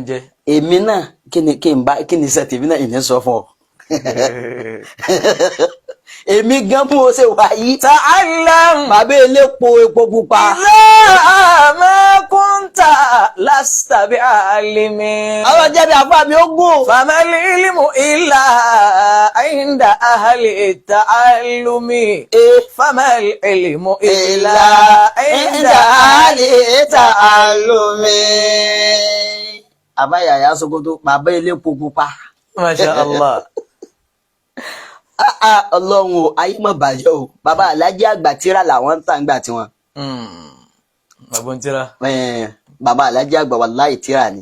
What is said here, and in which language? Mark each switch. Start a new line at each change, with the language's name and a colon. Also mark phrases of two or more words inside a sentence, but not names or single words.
Yoruba: èmi náà kí ni iṣẹ́ tèmi náà ìní sọ fún ọ. èmi gan bó ṣe wà yìí.
Arabic: ta'allam.
Yoruba: bàbá elépo epo pupa.
Arabic: إذا ما كنت لست بعالمين.
Yoruba: àwọn jẹ́bi àfa mi ó gùn.
Arabic: فما العلم إلا عند أهل التعلم. فما العلم إلا عند أهل التعلم.
Yoruba: àbá Yàyà Sókótó bàbá elépo pupa.
Arabic: ما شاء الله.
Yoruba: Ọlọ́run o ayé mọ̀ bàjẹ́ o bàbá Alhaji àgbà tíra làwọn ń tà ń gbà tiwọn. bàbá ń tíra. bàbá Alhaji àgbà wàláhì tíra ni.